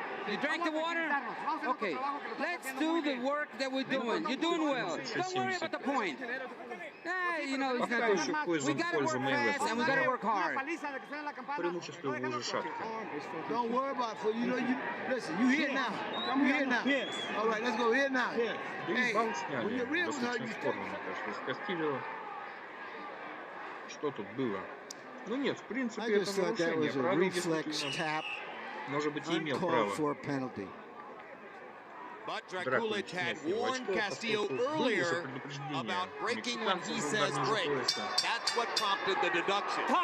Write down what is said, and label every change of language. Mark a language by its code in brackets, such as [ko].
[en] You drank the water? Okay. Let's do the work that we're doing. You're doing well. Don't worry about the point. You know, it's not doing. We got to work fast and we got to work hard. [ru] Преимущество в уже шаг. [en] Don't worry about it. You know, listen, you here now. I'm here now. All right, let's go here now. [ru] Да и балл сняли. Достаточно спорно, мне кажется. С Кастильо что тут было? Ну нет, в принципе, это нарушение правил действительно. Может быть, и имел право. [en] But Draculich had warned Castillo earlier about breaking when he says break. That's what prompted the deduction.